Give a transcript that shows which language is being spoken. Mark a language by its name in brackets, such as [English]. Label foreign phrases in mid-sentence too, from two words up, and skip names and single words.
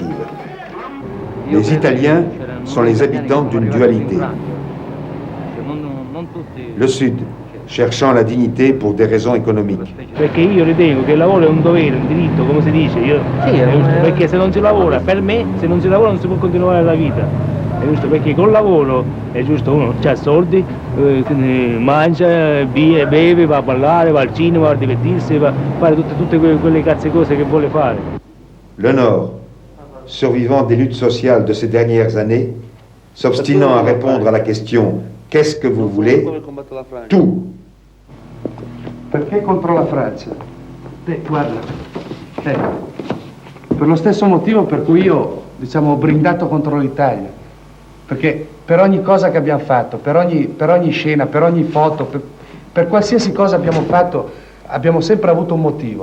[French] Les Italiens sont les habitants d'une dualité. Le Sud, cherchant la dignité pour des raisons économiques. [Italian] Perché io ritengo che il lavoro è un dovere, un diritto, come si dice, perché se non si lavora, per me, se non si lavora non si può continuare la vita. È giusto, perché col lavoro è giusto, uno ha soldi, mangia, beve, va a ballare, va al cinema, va a divertirsi, va a fare tutte quelle cazze cose che vuole fare. [French] Le Nord, survivant des luttes sociales de ces dernières années, s'obstinant à répondre à la question « Qu'est-ce que vous voulez ?» Tout. [Italian] Perché contro la Francia? Guarda, per lo stesso motivo per cui io, diciamo, ho brindato contro l'Italia. Perché per ogni cosa che abbiamo fatto, per ogni scena, per ogni foto, per qualsiasi cosa abbiamo fatto, abbiamo sempre avuto un motivo.